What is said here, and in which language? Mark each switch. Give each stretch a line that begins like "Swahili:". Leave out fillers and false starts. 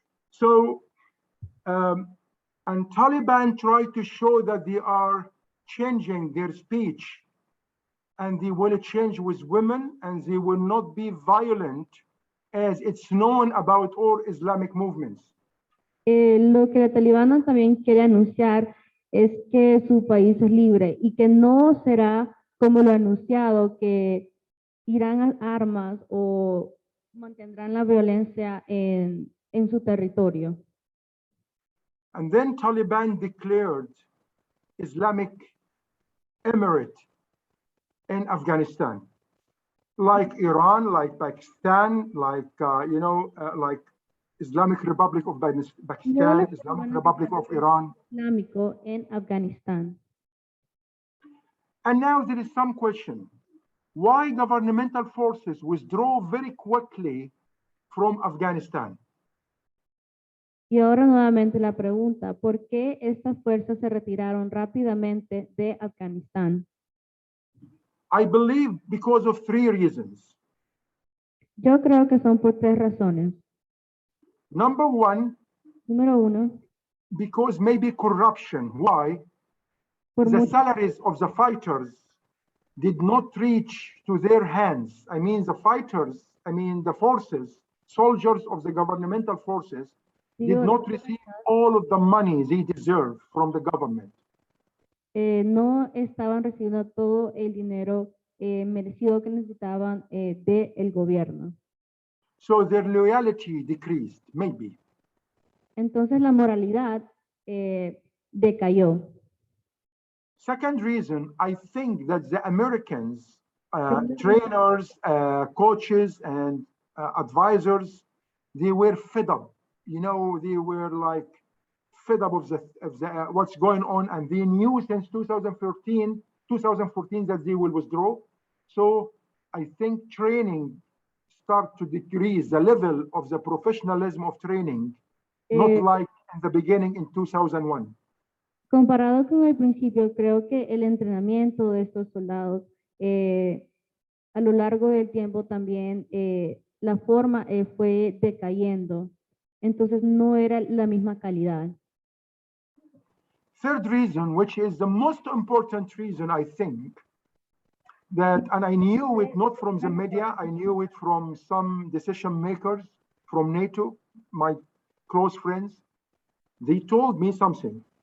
English: So, and Taliban try to show that they are changing their speech and they will change with women and they will not be violent as it's known about all Islamic movements.
Spanish: Lo que la talibana también quiere anunciar es que su país es libre y que no será como lo anunciado, que irán a armas o mantendrán la violencia en su territorio.
English: And then Taliban declared Islamic Emirate in Afghanistan, like Iran, like Pakistan, like, like Islamic Republic of Pakistan, Islamic Republic of Iran.
Spanish: Islámico en Afganistán.
English: And now there is some question. Why governmental forces withdraw very quickly from Afghanistan?
Spanish: Y ahora nuevamente la pregunta, ¿por qué estas fuerzas se retiraron rápidamente de Afganistán?
English: I believe because of 3 reasons.
Spanish: Yo creo que son por 3 razones.
English: Number 1,
Spanish: Número 1,
English: because maybe corruption. Why?
Spanish: por
English: The
Spanish: mucho-
English: salaries of the fighters did not reach to their hands. I mean, the fighters, the forces, soldiers of the governmental forces did not receive all of the money they deserve from the government.
Spanish: no estaban recibiendo todo el dinero merecido que necesitaban del gobierno.
English: So their loyalty decreased, maybe.
Spanish: Entonces la moralidad decayó.
English: Second reason, I think that the Americans, trainers, coaches, and advisors, they were fed up. You know, they were like fed up of what's going on, and they knew since 2014 that they will withdraw. So I think training start to decrease the level of the professionalism of training, not like in the beginning in 2001.
Spanish: Comparado con el principio, creo que el entrenamiento de estos soldados a lo largo del tiempo también la forma fue decayendo. Entonces no era la misma calidad.
English: Third reason, which is the most important reason, I think, that, and I knew it not from the media, I knew it from some decision makers from NATO, my close friends. They told me something.